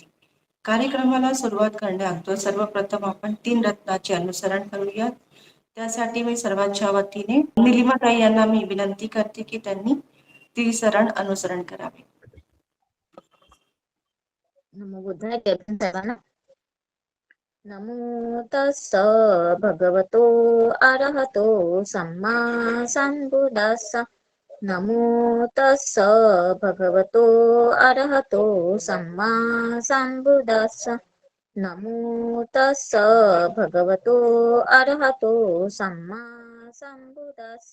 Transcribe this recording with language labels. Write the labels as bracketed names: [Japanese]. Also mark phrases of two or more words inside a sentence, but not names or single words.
[Marathi] कार्यक्रमाला सुरुवात करण्याअगोदर सर्वप्रथम आपण 3 रत्नाचे अनुसरण करूयात. त्यासाठी मी सर्वांच्या वतीने निलिमाताई यांना मी विनंती करते की त्यांनी त्रिसरण अनुसरण करावे. [Pali] नमो बुद्धाय सर्वांना. नमो तस्स भगवतो अरहतो सम्मा सम्बुद्धस्स. नमो तस्स भगवतो अरहतो सम्मा सम्बुद्धस्स. नमो तस्स भगवतो अरहतो सम्मा सम्बुद्धस्स.